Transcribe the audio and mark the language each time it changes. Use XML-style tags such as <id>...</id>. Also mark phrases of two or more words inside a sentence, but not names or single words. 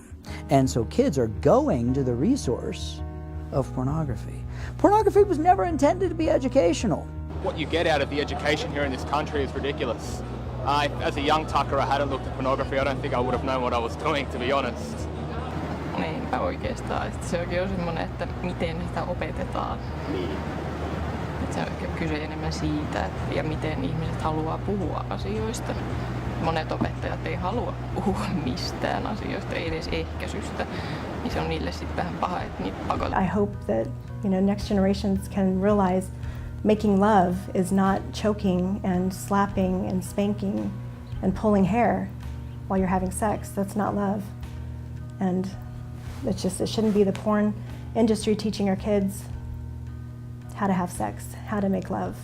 <en>And so kids are going to the resource of pornography. Pornography was never intended to be educational. What you get out of the education here in this country is ridiculous. As a young tucker, I hadn't looked at pornography. I don't think I would have known what I was doing, to be honest.</en> <fi>Niinpä oikeastaan. Se onkin on semmoinen, että miten sitä opetetaan. Niin. Että se on kyse enemmän siitä, ja miten ihmiset haluaa puhua asioista. Monet opettajat ei halua puhua mistään asioista, ei edes ehkäisystä. Niin se on niille sitten vähän paha, että niitä pakotetaan.</fi> <en>I hope that next generations can realize making love is not choking and slapping and spanking and pulling hair while you're having sex. That's not love. And it shouldn't be the porn industry teaching our kids how to have sex, how to make love.</en>